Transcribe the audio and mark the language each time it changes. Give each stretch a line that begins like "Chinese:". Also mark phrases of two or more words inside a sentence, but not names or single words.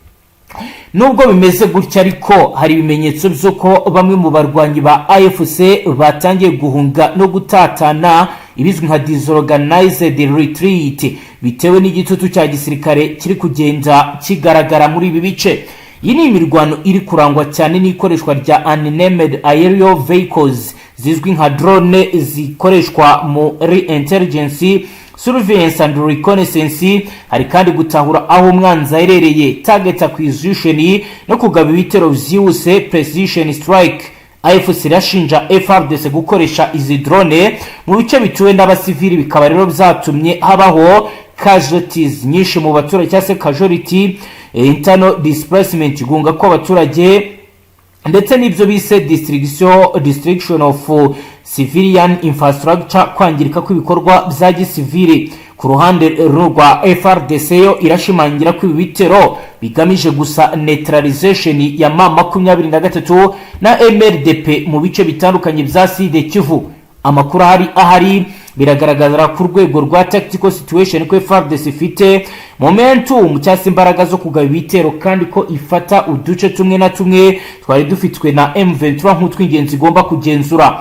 Kinyarwanda: Nubwo bimeze gutya ariko hari ibimenyetso by'uko bamwe mu barwanyi ba AFC batangiye guhunga no gutatana, ibizwi nka
English: disorganized retreat,
Kinyarwanda: bitewe n'igitutu cya gisirikare kiri kugenda kigaragara muri ibi bice. Iyi ni imirwano iri kurangwa cyane n'ikoreshwa rya
English: unmanned aerial vehicles
Kinyarwanda: zizwi nka drone zikoreshwa muri
English: intelligence, surveillance and reconnaissance.
Kinyarwanda: Hari kandi gutahura aho umwanzi aherereye,
English: target acquisition
Kinyarwanda: no kugaba ibitero byihuse,
English: precision strike.
Kinyarwanda: AFC irashinja FARDC gukoresha izi drone mu bice bituwe n'abasivili, bikaba rero byatumye habaho casualties nyinshi mu baturage cyangwa se casualty,
English: internal displacement,
Kinyarwanda: gunga ko abaturage ndetse n'ibyo bise
English: destruction of civilian infrastructure,
Kinyarwanda: kwangirika kw'ibikorwa bya gisivili. Ku ruhande rwa FARDC yo irashimangira ko ibitero bigamije gusa neutralization ya M23 na MLDP mu bice bitandukanye bya Sud Kivu. Amakuru ahari biragaragara ku rwego rwa
English: tactical situation
Kinyarwanda: ko FARDC ifite momentum cyangwa imbaraga zo kugaba ibitero, kandi ko ifata uduce tumwe na tumwe twari dufitwe na M23 nk'utw'ingenzi igomba kugenzura.